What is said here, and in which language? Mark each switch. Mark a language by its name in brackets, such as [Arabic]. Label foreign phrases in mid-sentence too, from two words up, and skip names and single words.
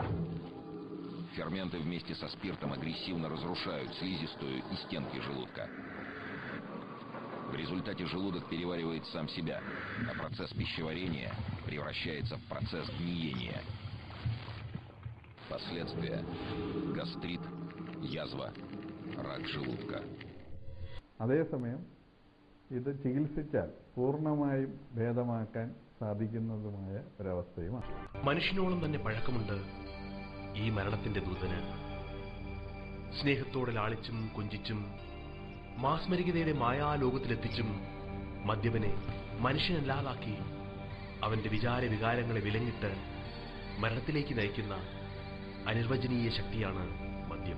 [Russian] Ферменты вместе со спиртом агрессивно разрушают слизистую и стенки желудка. В результате желудок переваривает сам себя, а процесс пищеварения превращается в процесс гниения. Последствия: гастрит, язва, рак желудка. [Malayalam] അതേസമയം ഇത് ചികിത്സിച്ചാൽ പൂർണ്ണമായും ഭേദമാക്കാൻ സാധിക്കുന്നതുമായ ഒരവസ്ഥയുമാണ്. മനുഷ്യനോളം തന്നെ പഴക്കമുണ്ട് ഈ മരണത്തിന്റെ ദൂതന്. സ്നേഹത്തോടെ ലാളിച്ചും കൊഞ്ചിച്ചും മാസ്മരികതയുടെ മായാലോകത്തിലെത്തിച്ചും മദ്യപനെ മനുഷ്യനല്ലാതാക്കി അവന്റെ വികാരങ്ങളെ വിലങ്ങിട്ട് മരണത്തിലേക്ക് നയിക്കുന്ന അനിർവചനീയ ശക്തിയാണ് മദ്യം.